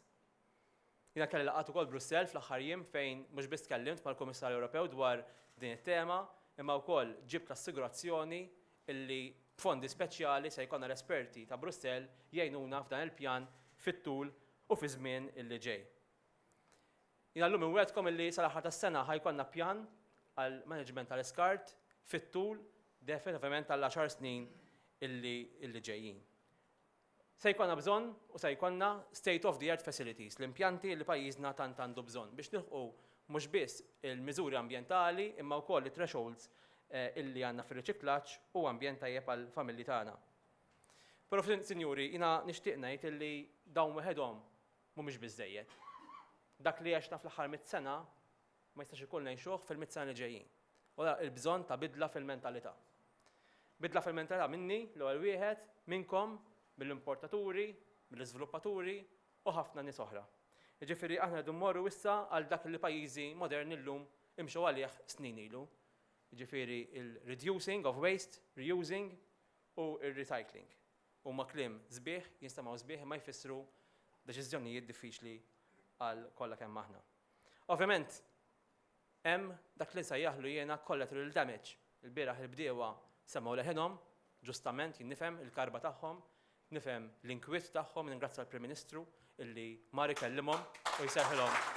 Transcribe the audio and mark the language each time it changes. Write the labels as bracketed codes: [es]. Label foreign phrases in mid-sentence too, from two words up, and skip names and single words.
[mt] Jiena kelli laqgħat ukoll Brussell fl-aħħar jiem fejn mhux biss tkellimt mal-Kummissarju Ewropew dwar din it-tema, imma wkoll ġibt l-assigurazzjoni illi fondi speċjali se jkollna l-esperti ta' Brussell jgħinuna f'dan il-pjan fit-tul u fi żmien illi ġej. Jiena llum inwedkom illi sal-aħħar tas-sena ħajkollna pjan għal management tal-iskart fit-tul definitivament għall-10 snin illi ġejjin. Se jkollna bżonn u se jkollna [en] state of the art facilities, [mt] l-impjanti li pajjiżna tant għandu bżonn biex nilħqu mhux biss il-miżuri ambjentali imma wkoll it-thresholds illi għandna fir-riċiklaġġ u ambjent tajjeb għall-familji tagħna. Però sinjuri, jiena nixtieq ngħid illi dawn weħedhom mhumiex biżżejjed. Dak li għexna fl-aħħar mit-sena ma jistax ikun ngħixuh fil-mit-sena li ġejjin. Wara l-bżonn ta' bidla fil-mentalità. Bidla fil-mentalità minni l-ewwel wieħed minnkom mill-importaturi, mill-iżviluppaturi u ħafna nies oħra. Jiġifieri aħna rridu mmorru issa għal dak li pajjiżi moderni llum imxew għalih snin ilu. Jiġifieri il- [en] reducing of waste, reusing [mt] u il-recycling. Huma kliem sbieħ, jinstemaw sbieħ imma jfissru deċiżjonijiet diffiċli għal kollha kemm aħna. Ovvjament, hemm dak li nsejjaħlu jiena [en] collateral damage. [mt] Il-bieraħ il-bdiewa semgħu leħinhom, ġustament jien nifhem il-karba tagħhom, nifhem l-inkwiet tagħhom, ningrazzja l-Prim Ministru illi mar ikellimhom u jsejħilhom.